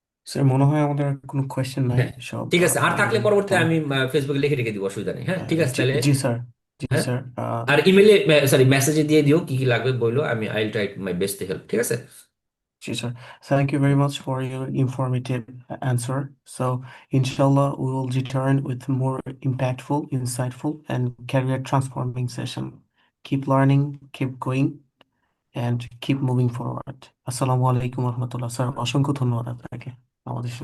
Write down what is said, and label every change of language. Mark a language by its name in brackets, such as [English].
[Bangla] Sir মনে হয় আমাদের আর কোনো কোয়েশ্চেন নাই, হ্যাঁ, সব ঠিক আছে। আর থাকলে পরবর্তীতে [English] thank [Bangla] আমি ফেসবুকে লিখে রেখে দিব, অসুবিধা নেই। হ্যাঁ, ঠিক আছে জি তাহলে। জি স্যার, জি হ্যাঁ, স্যার। আর ইমেলে, সরি, মেসেজে দিয়ে দিও কি কি লাগবে বললো, আমি [English] I will try my best to help. [Bangla] ঠিক আছে। জি sir, [English] thank you very much for your informative answer. So inshallah we will return with more impactful, insightful and career transforming session. Keep learning, keep going and keep moving forward. [Arabic] আসসালামু আলাইকুম রহমতুল্লাহ। [Bangla] Sir অসংখ্য ধন্যবাদ আপনাকে আমাদের সাথে